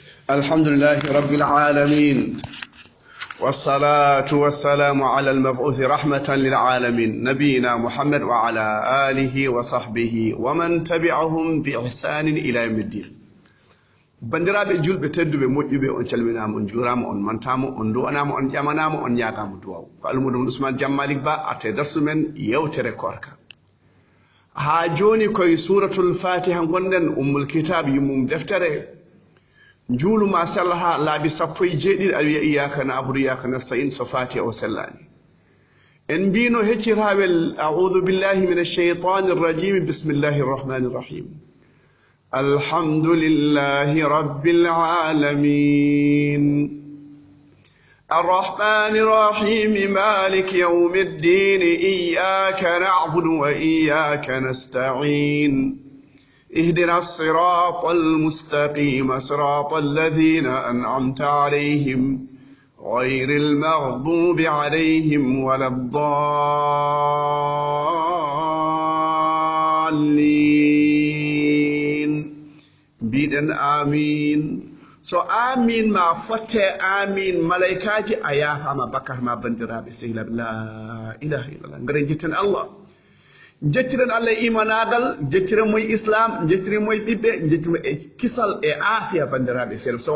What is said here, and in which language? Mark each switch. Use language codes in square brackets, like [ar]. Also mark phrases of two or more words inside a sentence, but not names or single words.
[ar] الحمد لله رب العالمين، والصلاة والسلام على المبعوث رحمة للعالمين نبينا محمد وعلى آله وصحبه ومن تبعهم بإحسان إلى يوم الدين. [ff] bandiraɓe julɓe tedduɓe moƴƴuɓe on calminama on juurama on mantama on duwanama on ƴamanama on ñagama duwaw ko almuɗum Ousmane Jammalik Ba arte darsu men yewtere korka ha joni koye [ar] سورة الفاتحة [ff] gonɗen [ar] أم الكتاب [ff] yummum deftere juuluma sella ha laabi 17 aɗa wiya [ar] إياك نعبد إياك نستعين [ff] so fatiha o sellani en mbino heccitawel [ar] أعوذ بالله من الشيطان الرجيم بسم الله الرحمن الرحيم الحمد لله رب العالمين الرحمن الرحيم مالك يوم الدين إياك نعبد وإياك نستعين اهدنا الصراط المستقيم صراط الذين أنعمت عليهم غير المغضوب عليهم ولا [ff] الضالين بيدن آمين so amin ma fotte amin malaikaji ayafama bakar ma bandiraɓe sehila [ar] لا إله إلا الله [ff] ngaren jetten Allah jettiren Allah imanagal jettiren moy islam jettiren moy ɓiɓɓe jettiren e kisal e afiya bandiraɓe sehil so